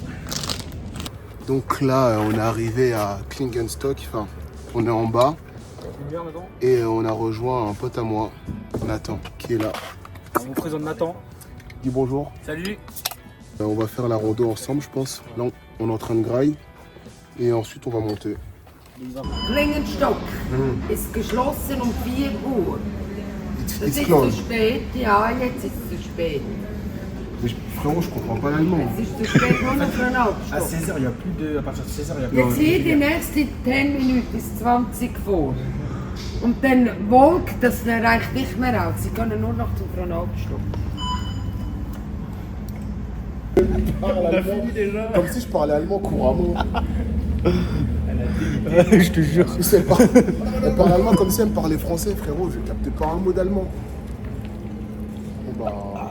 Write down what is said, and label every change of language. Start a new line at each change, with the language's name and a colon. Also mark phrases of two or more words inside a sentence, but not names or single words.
French: Donc là, on est arrivé à Klingenstock, enfin, on est en bas. Et on a rejoint un pote à moi, Nathan, qui est là. On vous présente Nathan. Dis bonjour. Salut. On va faire la rando ensemble, je pense. Là, on est en train de grailler. Et ensuite, on va monter.
German: Klingenstock ist geschlossen um 4 Uhr. Das
English: It's
German: ist
English: closed.
German: zu spät, ja, jetzt ist es zu spät.
French: Mais frérot, je comprends pas l'allemand.
German: Es ist zu spät, nur noch für eine halbe
French: À
German: Stunde.
French: 16h, il n'y a plus de. À partir de 16h, il n'y a plus
German: Jetzt hier die nächste 10 Minuten ist 20 vor. Und dann Volk, das reicht nicht mehr aus. Sie können nur noch für eine halbe Stunde.
French: Comme si je parlais allemand couramment. Je te jure. Elle parle allemand comme si elle me parlait français, frérot. Je captais pas un mot d'allemand. Bon bah.